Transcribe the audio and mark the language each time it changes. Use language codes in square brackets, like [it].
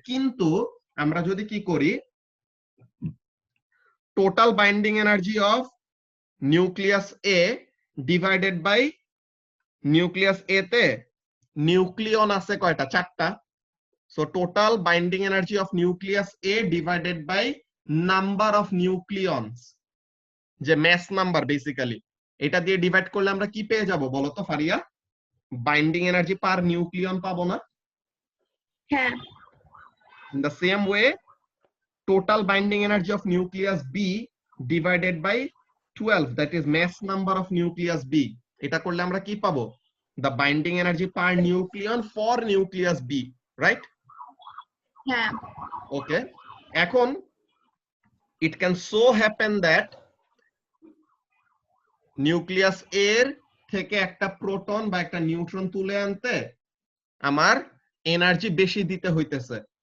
[bn] কিন্তু আমরা যদি কি করি, total binding energy of nucleus A divided by nucleus এ তে নিউক্লিয়ন আছে কয়টা? 4টা। So total binding energy of nucleus A divided by number of নিউক্লিয়নস, যে ম্যাস নাম্বার বেসিক্যালি, এটা দিয়ে ডিভাইড করলে আমরা কি পেয়ে যাব বলো তো ফারিয়া? বাইন্ডিং এনার্জি পার নিউক্লিয়ন পাবো না? হ্যাঁ। [en] in the same way total binding energy of nucleus B divided by 12, that is mass number of nucleus B, [bn] এটা করলে আমরা কি পাবো? [en] The binding energy per nucleon for nucleus B, right? [bn] হ্যাঁ। Okay, এখন [en] it can so happen that [bn] nucleus এর থেকে একটা প্রোটন বা একটা নিউট্রন তুলে আনতে আমার এনার্জি বেশি দিতে হইতেছে।